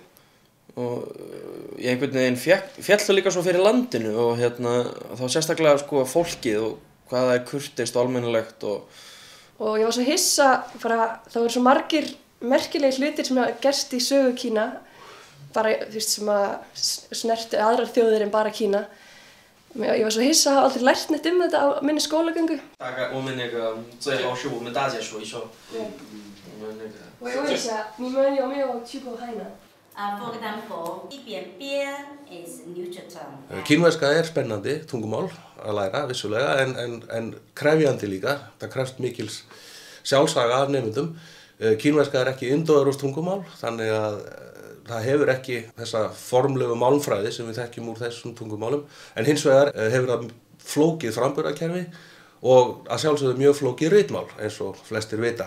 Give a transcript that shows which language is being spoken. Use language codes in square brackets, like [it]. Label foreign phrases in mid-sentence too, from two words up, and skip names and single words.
[is] Og ég einhvern veginn féll líka svo fyrir landinu og þá sérstaklega sko fólkið og hvað það er kurteist og almennilegt Og ég var svo hissa, það voru svo margir merkilegir hlutir sem hafa gerst í sögu Kína, bara sem að snerti aðrar þjóðir en bara Kína. Ég var svo hissa að hafa aldrei lært neitt þetta á minni skólagöngu. [zh] 我问一下，你们有没有去过海南？ [en] For example, is neutral. [is] Kínverska er spennandi tungumál að læra vissulega en krefjandi líka. Það krefst mikils sjálfsaga af nemendum. Kínverska er ekki indóevrópskt tungumál þannig að það hefur ekki þessa formlegu málmfræði sem við þekkjum úr þessum tungumálum en hins vegar hefur það flókið framburðarkerfi og að sjálfsögðu mjög flókið ritmál eins og flestir vita.